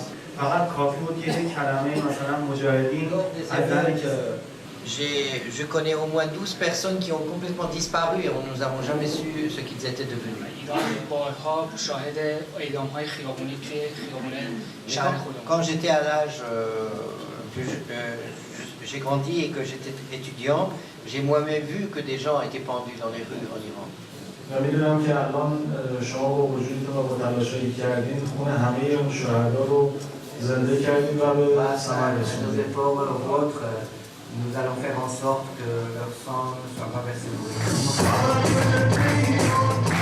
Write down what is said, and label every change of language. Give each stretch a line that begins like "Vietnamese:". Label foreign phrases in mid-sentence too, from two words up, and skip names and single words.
Persian: فقط کافی بود که یک کلمه مثلا مجاهدین
French: Je connais au moins 12 personnes qui ont complètement disparu et nous n'avons jamais su ce qu'ils étaient devenus. Quand j'étais à l'âge j'ai grandi et que j'étais étudiant, j'ai moi-même vu que des gens étaient pendus dans les rues en Iran.
Persian: و میدونم که الان شما با وجودتون و با تلاشایی کردین خون همه اون شهدا رو زنده کردین و به ثمر
French: Nos
Persian: رسوندین.
French: efforts ou autres, nous allons faire en sorte que leur sang ne soit pas versé dans les rues.